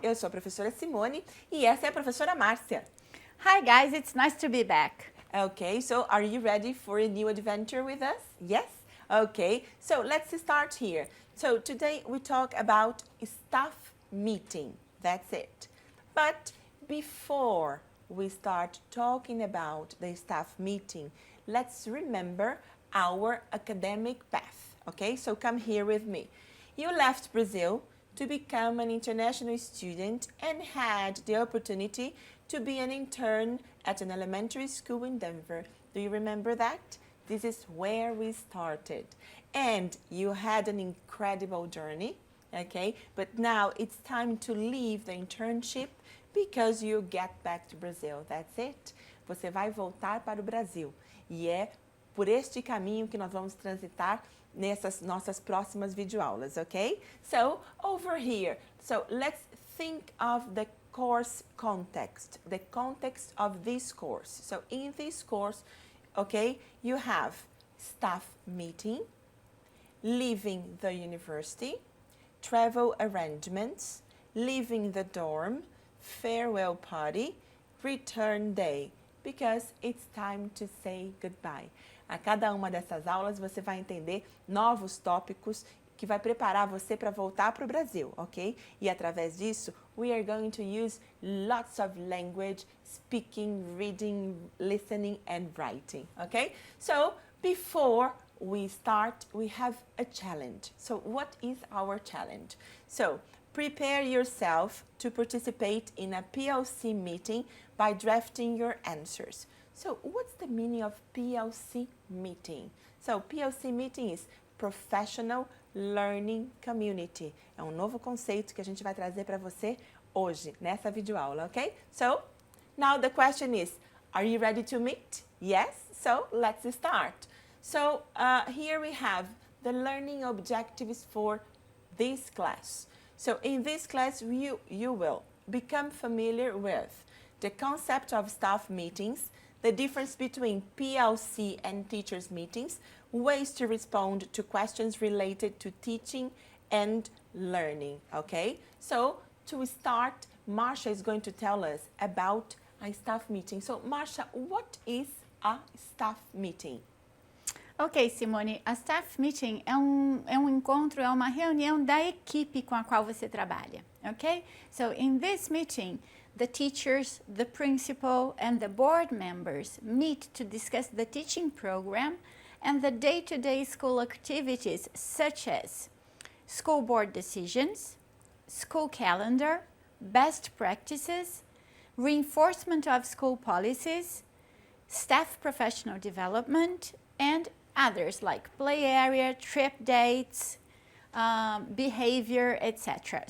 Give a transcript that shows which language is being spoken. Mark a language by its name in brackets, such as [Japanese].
[Portuguese] Eu sou a professora Simone e essa é a professora Márcia. [English] Hi guys, it's nice to be back. Okay, so are you ready for a new adventure with us? Yes? Okay, so let's start here. So today we talk about staff meeting. That's it. But before we start talking about the staff meeting, let's remember our academic path. Okay, so come here with me. You left Brazil to become an international student and had the opportunity to be an intern at an elementary school in Denver. Do you remember that? This is where we started. And you had an incredible journey, okay? But now it's time to leave the internship because you get back to Brazil. That's it. [Portuguese] Você vai voltar para o Brasil. E é por este caminho que nós vamos transitar nessas nossas próximas videoaulas, okay? [English] So, over here, so let's think of the course context, the context of this course. So, in this course, okay, you have staff meeting, leaving the university, travel arrangements, leaving the dorm, farewell party, return day, because it's time to say goodbye. [Portuguese] A cada uma dessas aulas você vai entender novos tópicos que vai preparar você para voltar para o Brasil, ok? E através disso, [English] we are going to use lots of language, speaking, reading, listening and writing, okay? So, before we start, we have a challenge. So, what is our challenge? So, prepare yourself to participate in a PLC meeting by drafting your answers. So, what's the meaning of PLC meeting? So, PLC meeting is Professional Learning Community. [Portuguese] É um novo conceito que a gente vai trazer para você hoje, nessa videoaula, ok? [English] So, now the question is, are you ready to meet? Yes? So, let's start. So, here we have the learning objectives for this class. So, in this class, you will become familiar with the concept of staff meetings, the difference between PLC and teachers' meetings, ways to respond to questions related to teaching and learning, okay? So, to start, Marsha is going to tell us about a staff meeting. So, Marsha, what is a staff meeting? [Portuguese] Ok, Simone, a staff meeting é um encontro, é uma reunião da equipe com a qual você trabalha, ok? [English] So, in this meeting, the teachers, the principal, and the board members meet to discuss the teaching program and the day-to-day school activities such as school board decisions, school calendar, best practices, reinforcement of school policies, staff professional development, and others like play area, trip dates, behavior, etc.